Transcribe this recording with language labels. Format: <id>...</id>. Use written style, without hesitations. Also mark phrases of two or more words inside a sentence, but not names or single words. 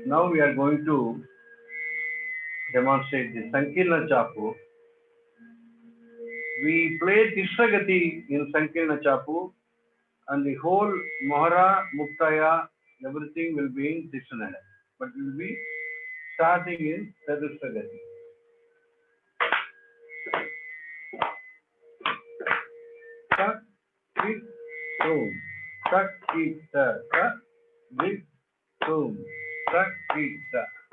<en>Now we are going to demonstrate the Sankirna Chapu. We play Tishragati in Sankirna Chapu, and the whole Mohara, Muktaya, everything will be in Tishanada. But we will be starting in Chatushragati. Tak, tik, boom. Tak, tik, ta, tak, tik, boom. Tak, tik, ta.</en>